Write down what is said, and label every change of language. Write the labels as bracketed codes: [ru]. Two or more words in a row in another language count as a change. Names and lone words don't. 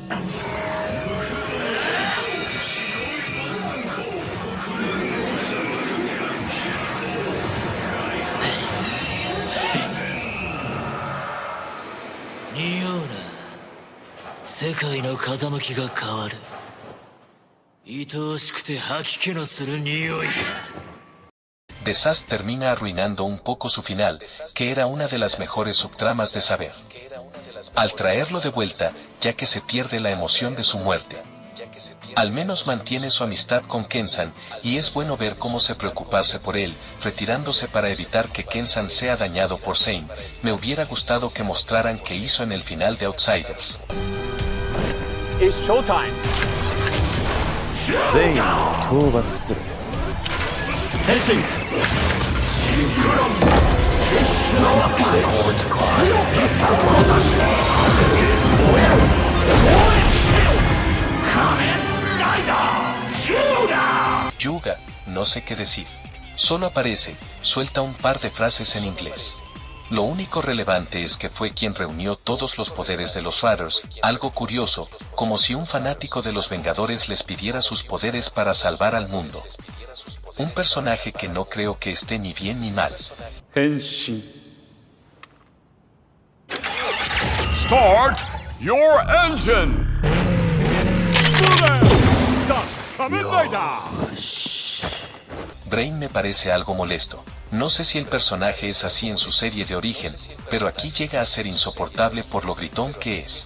[ja] 匂うな。世界の風向きが変わる。愛おしくて吐き気のする匂いだ。 [es] Desast termina arruinando un poco su final, que era una de las mejores subtramas de saber. Al traerlo de vuelta, ya que se pierde la emoción de su muerte. Al menos mantiene su amistad con Kensan, y es bueno ver cómo se preocuparse por él, retirándose para evitar que Kensan sea dañado por Zane. Me hubiera gustado que mostraran qué hizo en el final de Outsiders. [en] It's showtime. [ja] 全員を討伐する。変身。 [es] Yuga, no sé qué decir. Solo aparece, suelta un par de frases en inglés. Lo único relevante es que fue quien reunió todos los poderes de los Raiders, algo curioso, como si un fanático de los Vengadores les pidiera sus poderes para salvar al mundo. Un personaje que no creo que esté ni bien ni mal. [ja] 変身。 [en] Start your engine! Kamen Rider! [es] Brain me parece algo molesto. No sé si el personaje es así en su serie de origen, pero aquí llega a ser insoportable por lo gritón que es.